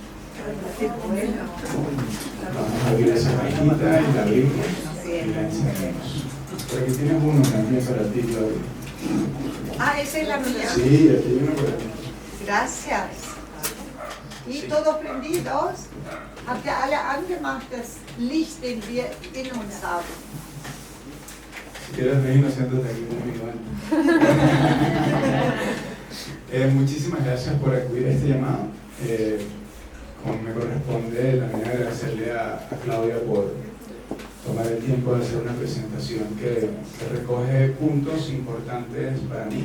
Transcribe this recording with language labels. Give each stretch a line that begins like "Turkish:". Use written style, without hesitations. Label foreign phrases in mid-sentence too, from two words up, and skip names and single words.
Spanish: Vamos a abrir esa cajita y la abrimos y la encendemos. Por aquí tienes uno también para ti, Claudia. Ah, esa es la mía. Sí, aquí hay uno para ti. Gracias. Y Sí. todos prendidos.
German: Habt ihr alle angemacht, das Licht, den wir in uns haben?
Spanish: Si quieres reírnos, siéntate aquí conmigo. Muchísimas gracias por acudir a este llamado. Como me corresponde, la manera de agradecerle a Claudia por tomar el tiempo de hacer una presentación que recoge puntos importantes para mí.